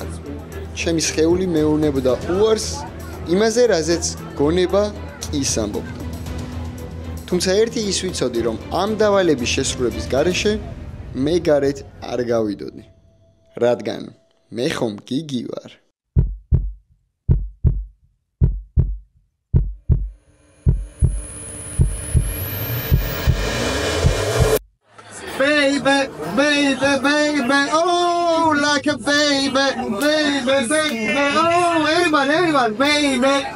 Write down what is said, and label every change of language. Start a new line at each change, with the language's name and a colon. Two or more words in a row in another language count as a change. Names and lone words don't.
Georgian: ჩემი სხეული მეუბნებოდა უარს იმაზე, რაზეც გონება ის ამბობდა. თუმცა ერთი ის ვიცოდი, რომ ამ დავალების შესრულების გარეშე მე გარეთ არ გავიდოდი. რადგან მე ხომ გიგი ვარ.
English: Baby, oh, like a baby, oh, everyone, baby,